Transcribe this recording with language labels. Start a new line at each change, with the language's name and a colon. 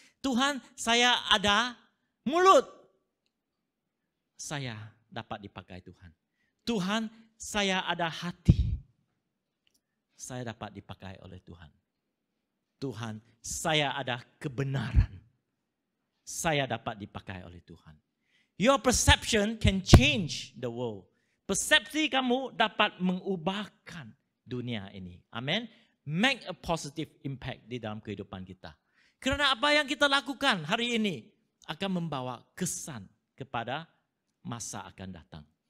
Malay: Tuhan saya ada mulut. Saya dapat dipakai Tuhan. Tuhan saya ada hati. Saya dapat dipakai oleh Tuhan. Tuhan saya ada kebenaran. Saya dapat dipakai oleh Tuhan.
English: Your perception can change the world.
Malay: Persepsi kamu dapat mengubahkan dunia ini. Amin.
English: Make a positive impact
Malay: di dalam kehidupan kita. Karena apa yang kita lakukan hari ini akan membawa kesan kepada masa akan datang.